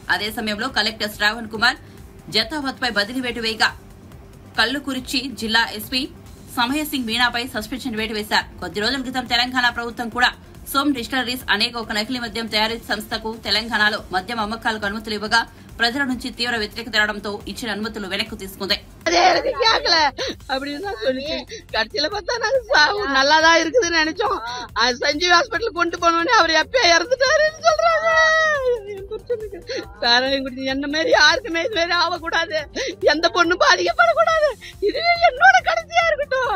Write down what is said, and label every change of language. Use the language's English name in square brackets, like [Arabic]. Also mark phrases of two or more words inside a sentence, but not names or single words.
[Telugu] అదే సమయంలో కలెక్టర్ శ్రావణ్ కుమార్ జతావత్ పై బదిలీ వేటు వేయగా కల్లుకుర్చి జిల్లా ఎస్పీ సమయసింగ్ మీనాపై సస్పెన్షన్ వేటు వేశారు. కొద్ది రోజుల క్రితం తెలంగాణ ప్రభుత్వం కూడా సోమ్ డిస్టిలరీస్ అనేక ఒక నకిలీ మద్యం తయారీ సంస్థకు తెలంగాణలో మద్యం అమ్మకాలకు అనుమతులు ఇవ్వగా ప్రజల నుంచి తీవ్ర వ్యతిరేకత రావడంతో ఇచ్చిన అనుమతులు వెనక్కు తీసుకుంది. [Tamil] அப்படின்னு சொல்லிச்சு. கடைசியில பார்த்தா நாங்க நல்லாதான் இருக்குதுன்னு நினைச்சோம். சஞ்சீவ் ஹாஸ்பிட்டல் கொண்டு போனோடனே அவர் எப்ப இறந்துட்டாருன்னு சொல்றாங்க. சாராயம் குடிச்சு என்ன மாதிரி யாருக்குமே இது மாதிரி ஆகக்கூடாது, எந்த பொண்ணும் பாதிக்கப்படக்கூடாது, இதுவே என்னோட கடைசியா இருக்கட்டும்.